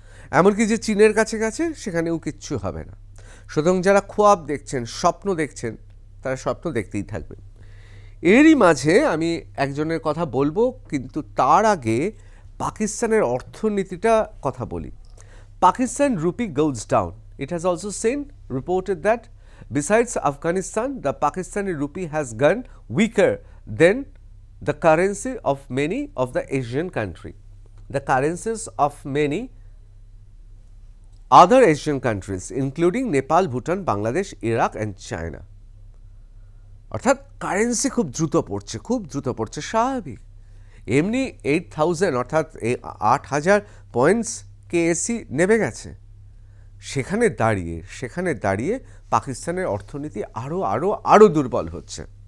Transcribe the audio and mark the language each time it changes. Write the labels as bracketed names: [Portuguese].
[Bangla] এমনকি যে চীনের কাছে গেছে সেখানেও কিচ্ছু হবে না। সুতরাং যারা খোয়াব দেখছেন, স্বপ্ন দেখছেন, তারা স্বপ্ন দেখতেই থাকবে। এরই মাঝে আমি একজনের কথা বলবো, কিন্তু তার আগে পাকিস্তানের অর্থনীতিটা কথা বলি। [English] Pakistan rupee goes down. It has also reported that besides Afghanistan, the Pakistani rupee has gone weaker than the currency of many of the Asian countries. The currencies of many other Asian countries, including Nepal, Bhutan, Bangladesh, Iraq and China. [Bangla] অর্থাৎ currency খুব দ্রুত পড়ছে, স্বাভাবিক। এমনি 8000 অর্থাৎ 8000 points KEC নেমে গেছে। সেখানে দাঁড়িয়ে পাকিস্তানের অর্থনীতি আরও দুর্বল হচ্ছে।